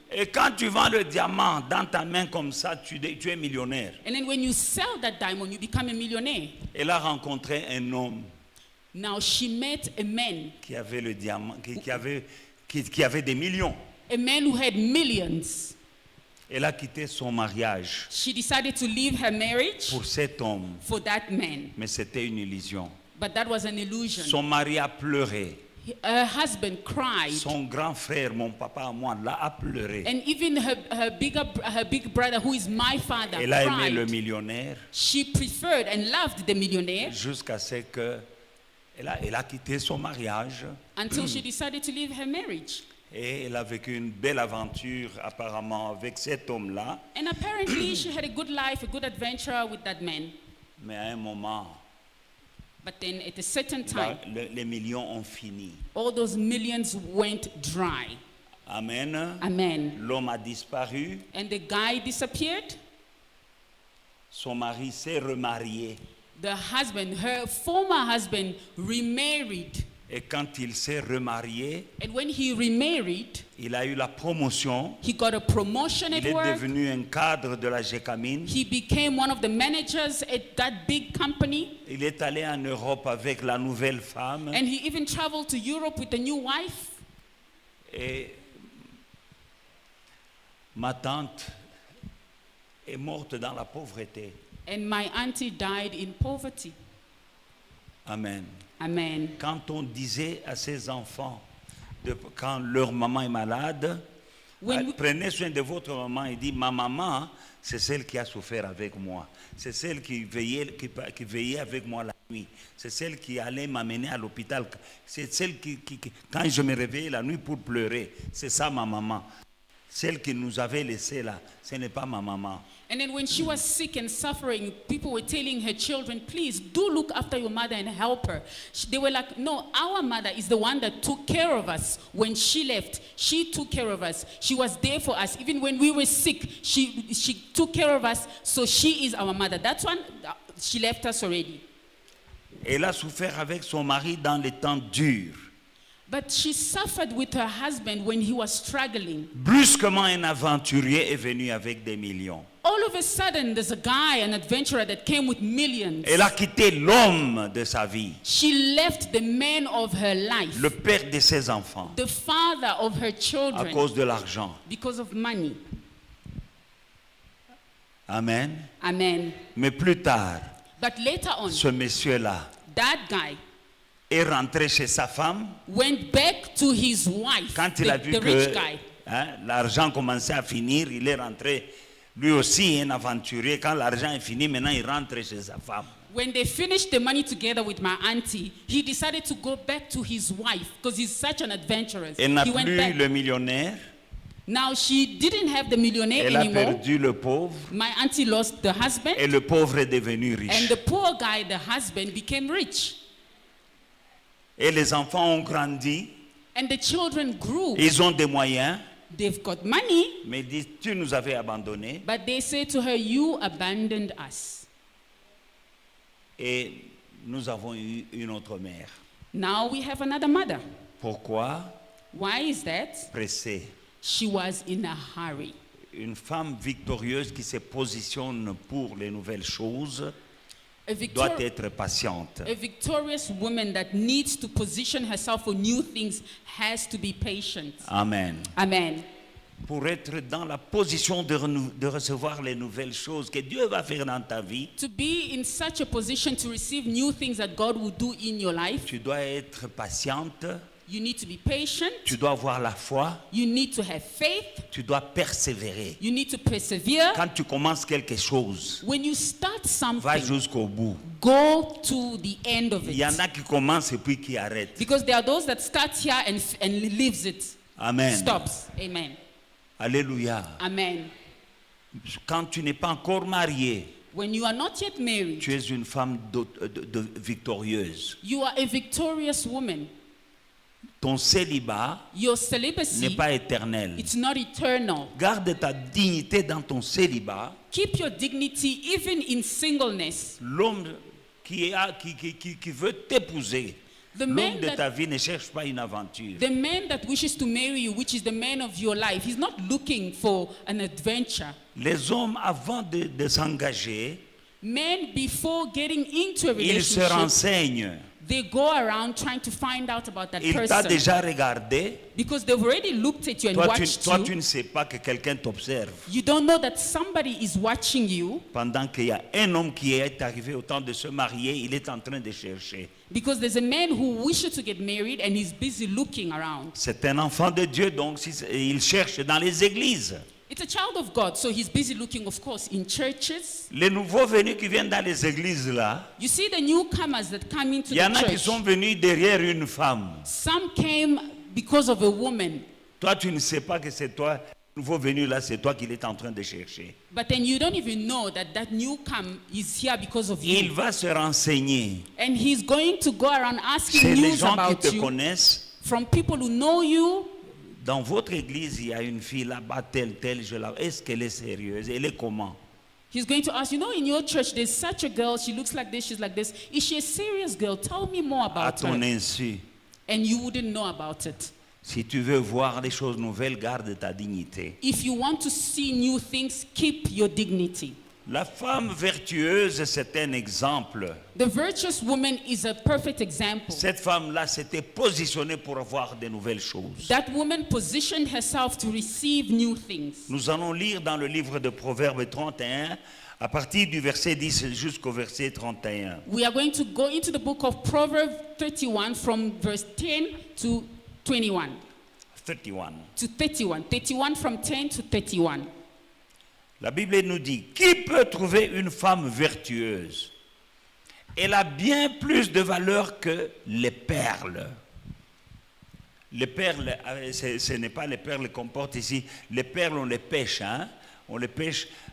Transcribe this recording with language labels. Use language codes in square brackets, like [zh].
[fr] Et quand tu vends le diamant dans ta main comme ça, tu es millionnaire. [en] And then when you sell that diamond, you become a millionaire. [fr] Elle a rencontré un homme [en] Now she met a man, [fr] qui avait le diamant, qui avait des millions. [en] a man who had millions. [fr] Elle a quitté son mariage [en] She decided to leave her marriage [fr] pour cet homme. [en] for that man. [fr] Mais c'était une illusion. [en] But that was an illusion. [fr] Son mari a pleuré. [en] Her husband cried. [fr] Son grand frère, mon papa à moi, là, a pleuré. [en] And even her big brother, who is my father, [fr] Elle a aimé le [en] cried. [fr] millionnaire [en] She preferred and loved the millionaire [fr] jusqu'à ce que elle a quitté son mariage [en] until she decided to leave her marriage. [fr] et elle a vécu une belle aventure apparemment avec cet homme-là. [en] And apparently she had a good life, a good adventure with that man. [fr] Mais à un moment, [en] But then at a certain time, [fr] les millions ont fini. [en] all those millions went dry. [fr] Amen. [en] Amen. [fr] L'homme a disparu. [en] And the guy disappeared. [fr] Son mari s'est remarié. [en] The husband, her former husband, remarried. [fr] Et quand il s'est remarié, [en] And when he remarried, [fr] il a eu la promotion. [en] he got a promotion at [fr] Il est [en] work. [fr] devenu un cadre de la Gécamine. [en] He became one of the managers at that big company. [fr] Il est allé en Europe avec la nouvelle femme. [en] And he even traveled to Europe with a new wife. [fr] Et ma tante est morte dans la pauvreté. [en] And my auntie died in poverty. [fr] Amen. [en] Amen. [fr] Quand on disait à ses enfants, quand leur maman est malade, prenez soin de votre maman, il dit, ma maman, c'est celle qui a souffert avec moi. C'est celle qui veillait avec moi la nuit. C'est celle qui allait m'amener à l'hôpital. C'est celle qui, quand je me réveillais la nuit pour pleurer, c'est ça ma maman. Celle qui nous avait laissés là, ce n'est pas ma maman. [en] And then when she was sick and suffering, people were telling her children, please do look after your mother and help her. They were like, no, our mother is the one that took care of us when she left. She took care of us. She was there for us. Even when we were sick, she took care of us. So she is our mother. That's when she left us already. [fr] Elle a souffert avec son mari dans les temps durs. [en] But she suffered with her husband when he was struggling. [fr] Brusquement, un aventurier est venu avec des millions. [en] All of a sudden, there's a guy, an adventurer that came with millions. [fr] Elle a quitté l'homme de sa vie, [en] She left the man of her life, [fr] le père de ses enfants, [en] the father of her [fr] à [en] children, [fr] cause de l'argent. [en] because of money. [fr] Amen. [en] Amen. [fr] Mais plus tard, [en] But later on, [fr] ce monsieur-là [en] that guy [fr] est rentré chez sa femme [en] went back to his wife, [fr] quand il a vu [en] the rich [fr] que [en] guy. [fr] l'argent commençait à finir. Il est rentré, lui aussi un aventurier. Quand l'argent est fini, maintenant il rentre chez sa femme. [en] When they finished the money together with my auntie, he decided to go back to his wife because he's such an adventurous. [fr] Elle n'a [en] He went [fr] plus [en] back. [fr] le millionnaire, [en] Now she didn't have the millionaire [fr] Elle a [en] anymore. [fr] perdu le pauvre [en] My auntie lost the husband, [fr] et le pauvre est devenu riche. [en] and the poor guy, the husband, became rich. [fr] Et les enfants ont grandi, [en] And the children grew. [fr] ils ont des moyens, [en] They've got money, [fr] mais ils disent, tu nous avais abandonnés [en] but they say to her, "You abandoned us. [fr] et nous avons eu une autre mère. [en] Now we have another mother." [fr] Pourquoi? [en] Why is that? [fr] Pressée. [en] She was in a hurry. [fr] Une femme victorieuse qui se positionne pour les nouvelles choses [en] A, [fr] doit être patiente. [en] a victorious woman that needs to position herself for new things has to be patient. [fr] Amen. [en] Amen. [fr] Pour être dans la position de recevoir les nouvelles choses que Dieu va faire dans ta vie, [en] To be in such a position to receive new things that God will do in your life, [fr] tu dois être patiente, [en] you need to be patient, [fr] tu dois avoir la foi, [en] you need to have faith, [fr] tu dois persévérer. [en] you need to persevere. [fr] Quand tu commences quelque chose, [en] When you start [fr] va [en] something, [fr] jusqu'au bout. [en] go to the end of [fr] Il y en [en] it. [fr] a qui commencent et puis qui arrêtent. [en] Because there are those that start here and leaves it, Amen. stops. Amen. [fr] Alléluia. [en] Amen. [fr] Quand tu n'es pas encore marié, [en] When you are not yet married, [fr] tu es une femme victorieuse. [en] you are a victorious woman. [fr] Ton célibat [en] Your [fr] n'est [en] celibacy, [fr] pas éternel. [en] it's not eternal. [fr] Garde ta dignité dans ton célibat. [en] Keep your dignity even in singleness. [fr] L'homme qui veut t'épouser, [en] The [fr] l'homme [en] man [fr] de [en] that- [fr] ta vie ne cherche pas une aventure. [en] The man that wishes to marry you, which is the man of your life, he's not looking for an adventure. [fr] Les hommes, avant de s'engager, [en] Men, before getting into a [fr] ils se [en] relationship, [fr] renseignent. [en] they go around trying to find out about that [fr] Il t'a [en] person. [fr] déjà regardé. [en] Because they've already looked at you and [fr] Toi, [en] watched [fr] tu [en] you. [fr] ne sais pas que quelqu'un t'observe. [en] You don't know that somebody is watching you, [fr] Pendant qu'il y a un homme qui est arrivé au temps de se marier, il est en train de chercher. [en] because there's a man who wishes to get married and he's busy looking around. [fr] C'est un enfant de Dieu, donc il cherche dans les églises. [en] It's a child of God, so he's busy looking, of course, in churches. [fr] Les nouveaux venus qui viennent dans les églises là, [en] You see the newcomers that come into [fr] il y en [en] the [fr] a qui [en] church. [fr] sont venus derrière une femme. [en] Some came because of a woman, [fr] Toi, tu ne sais pas que c'est toi, le nouveau venu là, c'est toi qu'il est en train de chercher. [en] but then you don't even know that that newcomer is here because of [fr] Il [en] you. [fr] va se renseigner [en] And he's going to go around asking [fr] chez les [en] news [fr] gens qui [en] about [fr] te [en] you [fr] connaissent. [en] from people who know you. [fr] Dans votre église, il y a une fille là-bas, telle, est-ce qu'elle est sérieuse? Elle est comment? [en] He's going to ask, you know, in your church, there's such a girl. She looks like this. She's like this. Is she a serious girl? Tell me more [fr] À [en] about [fr] ton [en] her. [fr] insu. [en] And you wouldn't know about it. [fr] Si tu veux voir des choses nouvelles, garde ta dignité. [en] If you want to see new things, keep your dignity. [fr] La femme vertueuse, c'est un exemple. [en] The virtuous woman is a perfect example. [fr] Cette femme-là s'était positionnée pour avoir de nouvelles choses. [en] That woman positioned herself to receive new things. [fr] Nous allons lire dans le livre de Proverbes 31, à partir du verset 10 jusqu'au verset 31. [en] We are going to go into the book of Proverbs 31 from verse 10 to 21. [fr] 31. [en] To 31. 31 from 10 to 31. [fr] La Bible nous dit, qui peut trouver une femme vertueuse? Elle a bien plus de valeur que les perles. Les perles, ce n'est pas les perles qu'on porte ici. Les perles, on les pêche. Hein? On les pêche.